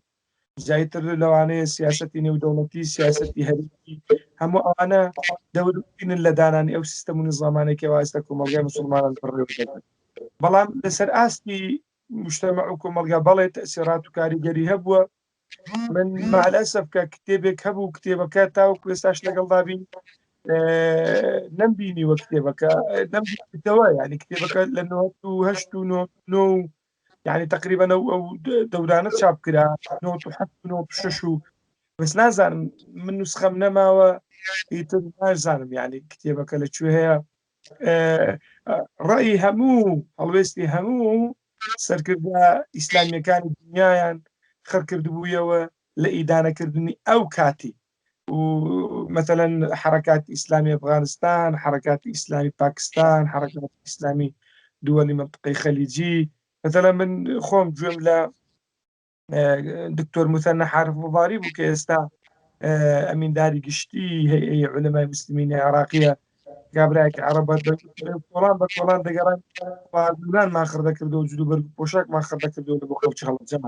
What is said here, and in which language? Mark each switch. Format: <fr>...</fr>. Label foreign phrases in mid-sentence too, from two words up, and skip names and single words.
<ckb>جایتر لەوانەیە سیاسەتی نێودەوڵەتی، سیاسەتی هەرێمی، هەموو ئەوانە دەوربینن لە دانانی ئەو سیستەم و نظامانێکی وایستا کۆمەلگای موسڵمانان بڕێوە. بەڵام لەسەر ئاستی مجتەمع و کۆمەلگا بەڵێ تەئسیرات و کاریگەری هەبووە. من</ckb> <ar>مع الأسف</ar> <ckb>کە کتێبێک هەبوو کتێبەکە تاوەکو ئێستاش لەگەڵدا بین نەمبینیوە کتێبەکە نەمبینیتەوە، یعنی کتێبەکە لە 98 و 99 یعنی تقریبا ئەو دەورانە چاپ کرا 97 و 96 و بەس نازانم من نوسخەم نەماوە ئیتر نازانم یعنی کتێبەکە لەکوێ هەیە. ڕەئی هەموو هەڵوێستی هەموو سەرکردە ئیسلامیەکانی دنیایان خەرکردبوویەوە لە ئیدانەکردنی ئەو کاتی</ckb> <ar>ومثلا حركات إسلامي أفغانستان، حركات إسلامي باكستان، حركات إسلامي دول منطقي خليجي.</ar> <ckb>مثلا من خۆم گوێم لە دکتۆر مثنى حارف مضاری بوو کە ئێستا ئەمینداری گشتی هەیئەی عولەمای موسلیمینی عێراقیە، کابراایەکی عەرەبە کۆڵان بە کۆڵان دەگەڕان خواردنمان خڕدەکردەوە و جلوبەرگ و پۆشاکمان خڕدەکردەوە لە بۆ خەڵکی هەڵەبجەمان.</ckb>